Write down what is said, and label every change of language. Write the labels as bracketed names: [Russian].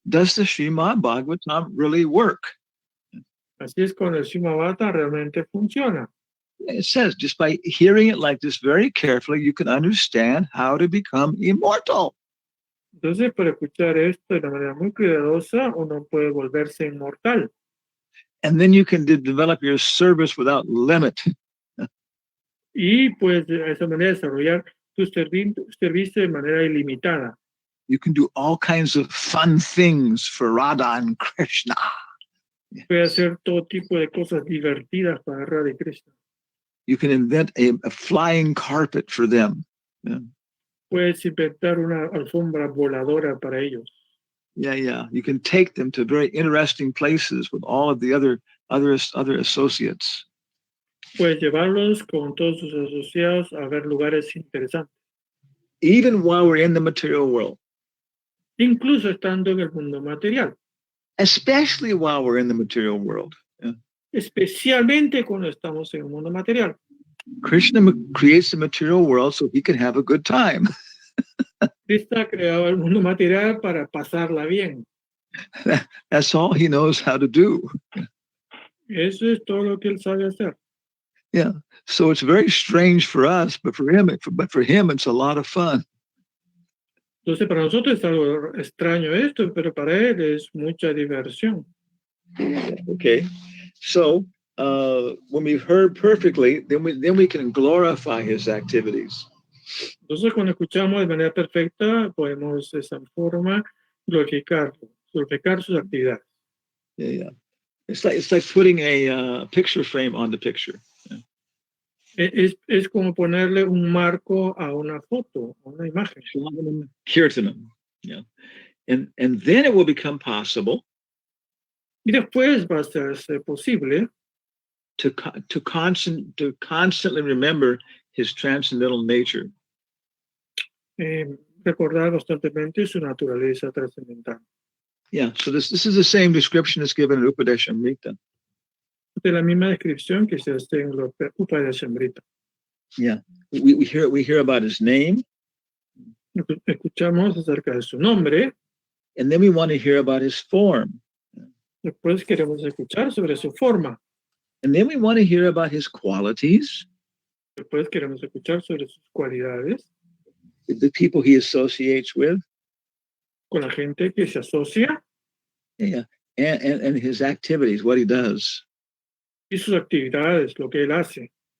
[English] Does the Srimad Bhagavatam really work? [Spanish] Así es cuando el Srimad realmente funciona. [English] It says, just by hearing it like this very carefully, you can understand how to become immortal. [Spanish] Entonces, para escuchar esto de una manera muy cuidadosa, uno puede volverse inmortal. [English] And then you can develop your service without limit. [Spanish] Y pues de esa manera desarrollar tu servicio de manera ilimitada. [English] You can do all kinds of fun things for Radha and Krishna. [Spanish] Puede hacer todo tipo de cosas divertidas para Radha y Krishna. [English] You can invent a flying carpet for them. Yeah. [Spanish] Puedes inventar una alfombra voladora para ellos. [English] Yeah. You can take them to very interesting places with all of the other associates. [Spanish] Puedes llevarlos con todos sus asociados a ver lugares interesantes. [English] Even while we're in the material world. [Spanish] Incluso estando en el mundo material. [English] Especially while we're in the material world. Yeah. [Spanish] Especialmente cuando estamos en el mundo material. [English] Krishna creates the material world so he can have a good time. [Spanish] Krishna ha creado el mundo material para pasarla bien. [English] That's all he knows how to do. [Spanish] Eso es todo lo que él sabe hacer. [English] Yeah. So it's very strange for us, but for him, it's a lot of fun. [Spanish] Entonces, para nosotros es algo extraño esto, pero para él es mucha diversión. [English] Okay. So when we've heard perfectly, then we can glorify his activities. [Spanish] Entonces, cuando escuchamos de manera perfecta, podemos de esa forma glorificar sus actividades. [English] Yeah. It's like putting a picture frame on the picture. [Spanish] Es como ponerle un marco a una foto, a una imagen. [English] Kirtanam. Yeah. And then it will become possible. [Spanish] Y después va a ser posible [English] to constantly remember his transcendental nature. [Spanish] Recordar constantemente su naturaleza trascendental. [English] Yeah, so this is the same description that's given in Upadeshamrita. [Spanish] Esta es la misma descripción que se hace en los Upadeshamrita. [English] Yeah, we hear about his name, [Spanish] Escuchamos acerca de su nombre, [English] and then we want to hear about his form, [Spanish] después queremos escuchar sobre su forma, [English] and then we want to hear about his qualities, [Spanish] después queremos escuchar sobre sus cualidades, [English] the people he associates with, [Spanish] con la gente que se asocia [English] yeah, and his activities, what he does. [Spanish] y sus actividades, lo que él hace.